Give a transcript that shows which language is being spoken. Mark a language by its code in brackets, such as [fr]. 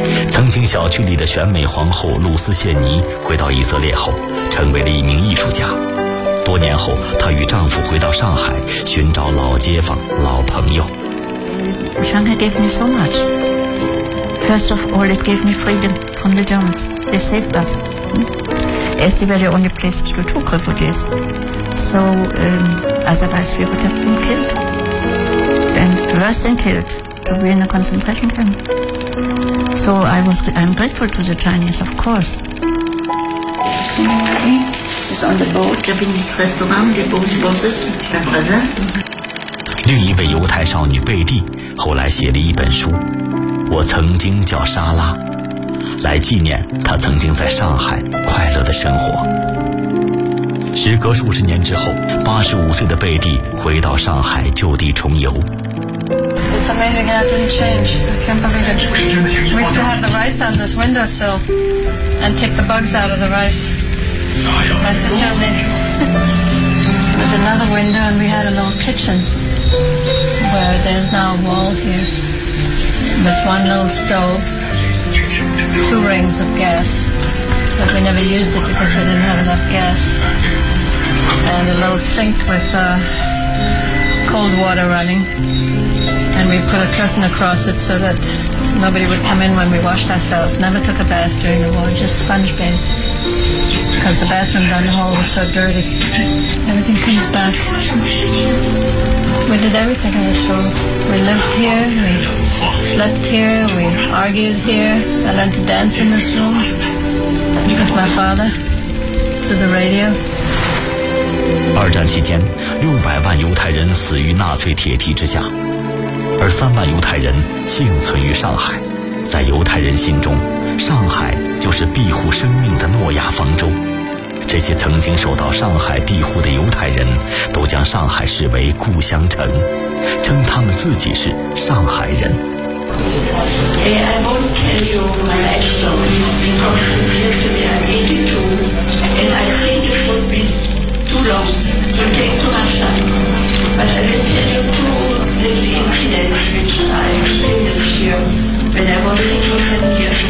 [zh] 曾经小区里的选美皇后露丝·谢尼回到以色列后成为了一名艺术家，多年后她与丈夫回到上海寻找老街坊、老朋友。 [en] Shanghai gave me so much. First of all, it gave me freedom from the Germans. They saved us. As they were the only place to talk refugees. So, otherwise we would have been killed. And worse than killed, to be in a concentration camp. So I'm grateful to the Chinese, of course. This is on the boat, Japanese restaurant, the Bose Bosses, my brother. [zh] 另一位犹太少女贝蒂后来写了一本书，我曾经叫莎拉，来纪念她曾经在上海快乐的生活。时隔数十年之后，85岁的贝蒂回到上海就地重游。 [en] It's amazing how it didn't change. I can't believe it. We still have the rice on this windowsill and take the bugs out of the rice. My sister made it. There's another window and we had a little kitchen. Where there's now a wall here. There's one little stove, two rings of gas, but we never used it because we didn't have enough gas. And a little sink with cold water running. And we put a curtain across it so that nobody would come in when we washed ourselves. Never took a bath during the war, just sponge bathed. Because the bathroom down the hall was so dirty. Everything comes back. We did everything in this room. We lived here, we slept here, we argued here. I learned to dance in this room with my father to the radio. [zh] 二战期间，600万犹太人死于纳粹铁蹄之下，而3万犹太人幸存于上海。在犹太人心中，上海就是庇护生命的诺亚方舟。这些曾经受到上海庇护的犹太人都将上海视为故乡城，称他们自己是上海人。 [en] Hey, I won't tell you my life story because it appears to be an 82 and I think it would be too long to take too much time. But I will tell you two of the incidents which I experienced here when I was 17 years old.